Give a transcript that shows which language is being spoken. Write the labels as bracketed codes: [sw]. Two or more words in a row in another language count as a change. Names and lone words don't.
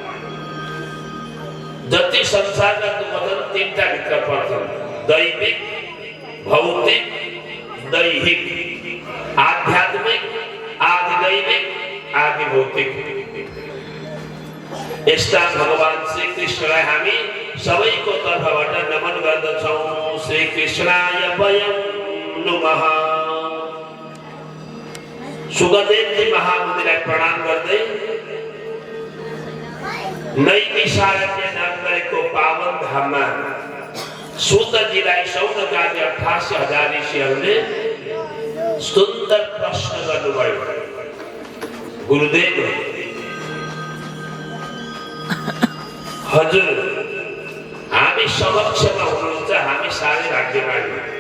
[ne] जति संसारका दुःख छन् तीनटा भित्र पर्छन् दैविक भौतिक दैहिक आध्यात्मिक आदि दैविक आदि भौतिक यस्ता भगवान श्री कृष्णलाई हामी सबैको तर्फबाट नमन गर्दछौँ [sa] श्री कृष्णाय वयं नमः [ne] सुगदेवजी महामुनिलाई प्रणाम गर्दै नैमिषारण्य नाम गरेको पावन धाममा सूतजीलाई शौनकादि 88,000 ऋषिहरूले सुन्दर प्रश्न गर्नुभयो गुरुदेव हजुर हामी समक्षमा हुनुहुन्छ हामी साह्रै भाग्यमानी